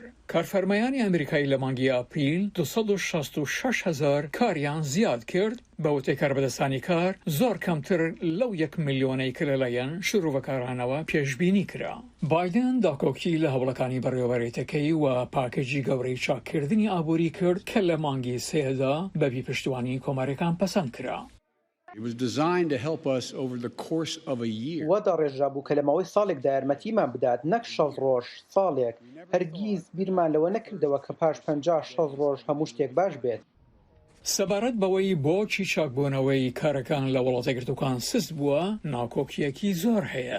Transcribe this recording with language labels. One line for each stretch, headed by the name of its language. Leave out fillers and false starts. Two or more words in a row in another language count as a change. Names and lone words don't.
Central Kurdish: کارفەرمایانی ئەمریکای لە مانگی ئاپریل 266,000 کاریان زیاد کرد بە وتەی کاربەدەستانی کار زۆر کەمتر لەو 1 ملیۆنەی کە لەلایەن شروعەکارانەوە پێشبینی کرا. بایدن داکۆکی لە هەوڵەکانی بەڕێوەبەرێتەکەی و پاکێجی گەورەی چاککردنی ئابووری کرد کە لە مانگی سێدا بەبی پشتیوانی کۆمارەکان پەسەند کرا.
English: It was designed to help us over the course of a year.
Central Kurdish: وەدا ڕێژرابوو کە لەماوەی ساڵێک یارمەتیمان بدات نەک 6 ڕۆژ ساڵێک هەرگیز بیرمان لەوە نەکردەوە کە پاش 50 ڕۆژ هەموو شتێک باش بێت. سەبارەت بەوەی بۆچی چاکبوونەوەی کارەکان لە وڵاتە گرتوەکان سست بووە ناکۆکیەکی زۆر هەیە.